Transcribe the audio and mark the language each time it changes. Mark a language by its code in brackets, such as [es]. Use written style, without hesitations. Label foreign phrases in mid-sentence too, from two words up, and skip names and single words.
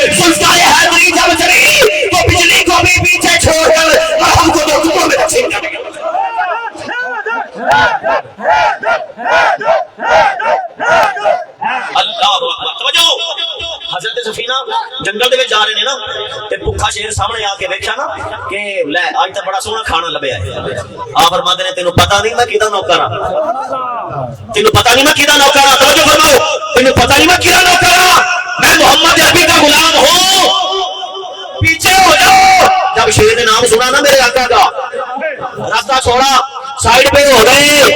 [ur] ذوالفقار حیدری جب چلی تو بجلی کو بھی پیچھے چھوڑ کر مرحم کو دو ٹکڑوں میں تقسیم کر دیا. [ar] اللہ اکبر. [pa] توجہ, حضرت سفینہ جنگل دے وچ جا رہے نے نا تے بھکھا شیر سامنے آ کے ویکھیا نا کہ لے اج تے بڑا سوہنا کھانا لبیا ہے. آپ فرماتے نے تینوں پتہ نہیں میں کیدا نوکر ہاں, تینوں پتہ نہیں میں کیدا نوکر ہاں. توجہ فرماؤ, تینوں پتہ نہیں میں کیدا نوکر ہاں, [ur] میں محمد عربی کا غلام ہوں. پیچھے ہو جاؤ. جب شیر نے نام سنا نا میرے آقا کا, راستہ چھوڑا, سائڈ پہ ہو گئے.